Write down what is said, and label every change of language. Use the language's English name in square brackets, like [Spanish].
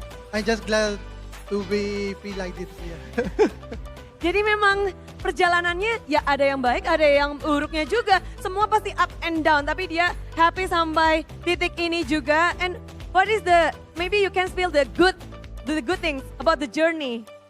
[English] I'm just glad to be feel like this. Yeah. [Indonesian] Jadi memang perjalanannya ya ada yang baik, ada yang buruknya juga. Semua pasti [English] up and down, [Indonesian] tapi dia happy sampai titik ini juga. [English] And what is the, maybe you can spill the good things about the journey.